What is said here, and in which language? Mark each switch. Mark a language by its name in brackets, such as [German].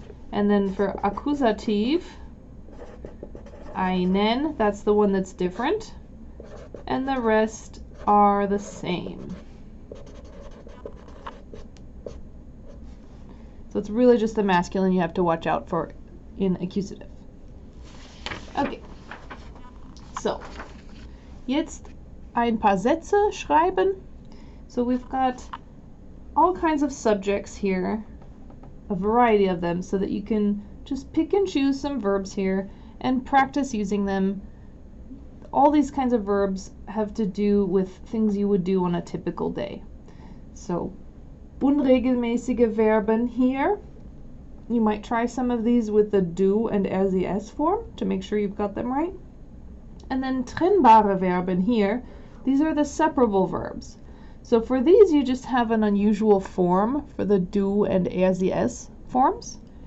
[English] And then for Akkusativ, einen, that's the one that's different, and the rest are the same. So it's really just the masculine you have to watch out for in accusative. [German] Okay, so jetzt ein paar Sätze schreiben. [English] So we've got all kinds of subjects here, a variety of them, so that you can just pick and choose some verbs here and practice using them. All these kinds of verbs have to do with things you would do on a typical day. So unregelmäßige Verben here. You might try some of these with the do and SES form to make sure you've got them right. And then trennbare Verben here. These are the separable verbs. So for these, you just have an unusual form for the do and SES forms.